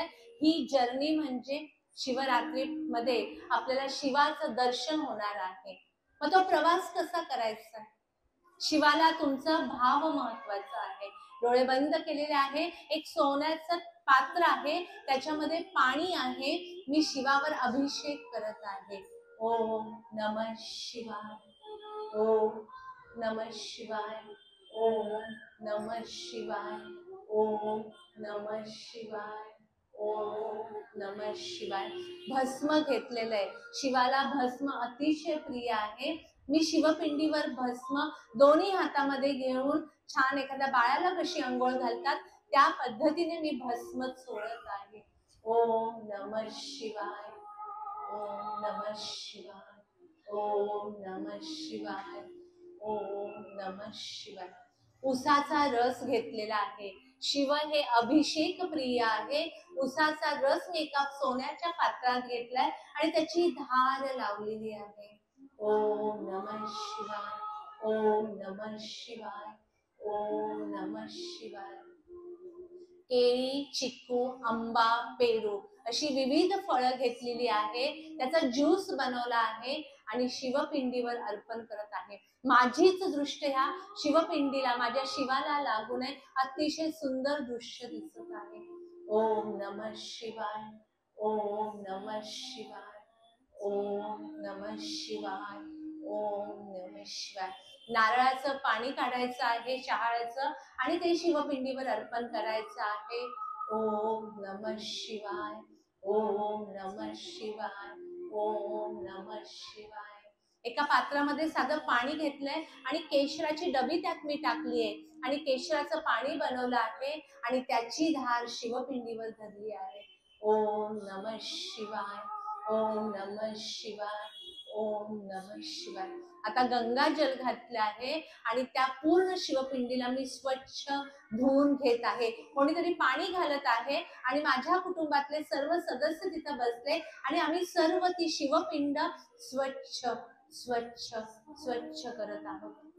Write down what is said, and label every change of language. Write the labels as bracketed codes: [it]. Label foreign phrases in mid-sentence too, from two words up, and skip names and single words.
[mr] ही जर्नी म्हणजे शिवरात्रीमध्ये आपल्याला शिवाचं दर्शन होणार आहे. मग तो प्रवास कसा करायचा? शिवाला तुमचा भाव महत्वाचा आहे. डोळे बंद केलेले आहे. एक सोन्याचं पात्र आहे, त्याच्यामध्ये पाणी आहे. मी शिवावर अभिषेक करत आहे. [sa] ओम नमः शिवाय, ओम नमः शिवाय, ओम नमः शिवाय, ओम नमः शिवाय, ओम नमः शिवाय. [mr] भस्म घेतलेलं आहे. शिवाला भस्म अतिशय प्रिय आहे. मी शिवपिंडीवर भस्म दोन्ही हातामध्ये घेऊन छान एखाद्या बाळाला कशी अंघोळ घालतात त्या पद्धतीने मी भस्म सोडत आहे. [sa] ओम नमः शिवाय, ओम नमः शिवाय, ओम नमः शिवाय, ओम नमः शिवाय. [mr] उसाचा रस घेतलेला आहे. शिव हे अभिषेक प्रिय आहे. उसाचा रस मी एका सोन्याच्या पात्रात घेतलाय आणि त्याची धार लावलेली आहे. [sa] ओम नमः शिवाय, ओम नमः शिवाय, ओम नमः शिवाय. [mr] केळी, चिकू, आंबा, पेरू अशी विविध फळं घेतलेली आहे. त्याचा ज्यूस बनवला आहे आणि शिवपिंडीवर अर्पण करत आहे. माझीच दृष्टी ह्या शिवपिंडीला, माझ्या शिवाला लागू नये, अतिशय सुंदर दृश्य दिसत आहे. [sa] ओम नमः शिवाय, ओम नमः शिवाय, ओम नमः शिवाय, ओम नमः शिवाय. [mr] नारळाचं पाणी काढायचं आहे शहाळ्याचं आणि ते शिवपिंडीवर अर्पण करायचं आहे. [sa] ओम नमः शिवाय, ओम नमः शिवाय, ओम नमः शिवाय. [mr] एका पात्रामध्ये साधं पाणी घेतलंय आणि केशराची डबी त्यात मी टाकली आहे आणि केशराचं पाणी बनवलं आहे आणि त्याची धार शिवपिंडीवर धरली आहे. [sa] ओम नमः शिवाय, ओम नमः शिवाय, ओम नमः शिवाय. [mr] आता गंगाजल घातले आहे आणि त्या पूर्ण शिवपिंडीला मी स्वच्छ धुवून घेत आहे. कोणीतरी पाणी घालत आहे आणि माझ्या कुटुंबातले सर्व सदस्य तिथं बसले आणि आम्ही सर्व ती शिवपिंड स्वच्छ स्वच्छ स्वच्छ करत आहोत.